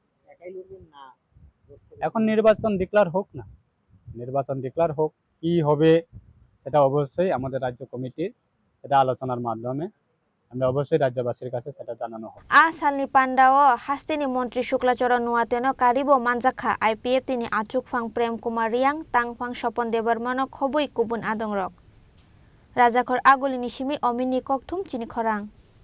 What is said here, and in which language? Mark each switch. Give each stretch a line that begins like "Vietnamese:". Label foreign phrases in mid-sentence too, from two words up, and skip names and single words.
Bangla: এখন নির্বাচন ডিক্লেয়ার হোক না নির্বাচন ডিক্লেয়ার হোক কি হবে সেটা অবশ্যই আমাদের রাজ্য কমিটির এটা আলোচনার মাধ্যমে আমরা অবশ্যই রাজ্যবাসীর কাছে সেটা জানানো হবে
Kok Borok: আসালনি পান্ডাও হাস্তিনি মন্ত্রী শুক্লাচরণ নুয়াতেন কারিবো মানজাখা আইপিএফটি ni achukphang Prem Kumar Riang tangphang Sopon Debormano khoboi kubun adongrok Rajakor Agulini Simi Omini Kokthum Chini Khorang